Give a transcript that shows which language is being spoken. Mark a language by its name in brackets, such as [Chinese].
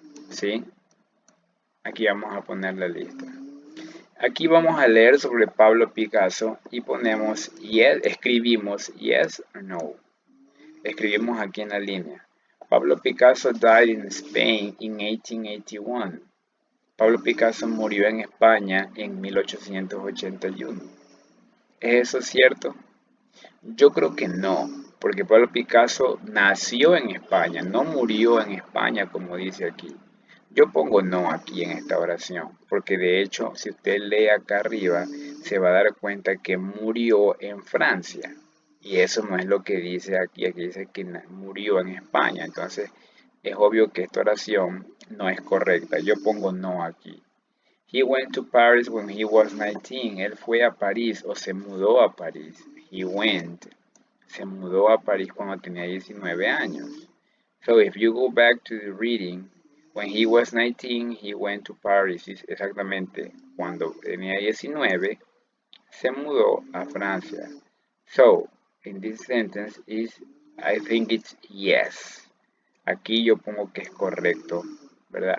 [Spanish] ¿Sí? Aquí vamos a poner la lista. Aquí vamos a leer sobre Pablo Picasso y ponemos yes, escribimos [English] yes or no. [Spanish] Escribimos aquí en la línea. [English] Pablo Picasso died in Spain in 1881. [Spanish] Pablo Picasso murió en España en 1881. ¿Es eso cierto? Yo creo que no, porque Pablo Picasso nació en España, no murió en España como dice aquí. Yo pongo no aquí en esta oración, porque de hecho, si usted lee acá arriba, se va a dar cuenta que murió en Francia. Y eso no es lo que dice aquí, aquí dice que murió en España. Entonces, es obvio que esta oración no es correcta. Yo pongo no aquí. [English] He went to Paris when he was 19. [Spanish] Él fue a París o se mudó a París. [English] He went. [Spanish] Se mudó a París cuando tenía 19 años. [English] So if you go back to the reading, when he was 19, he went to Paris. [Spanish] Exactamente, cuando tenía 19, se mudó a Francia. [English] So, in this sentence I think it's yes. [Spanish] Aquí yo pongo que es correcto, ¿verdad?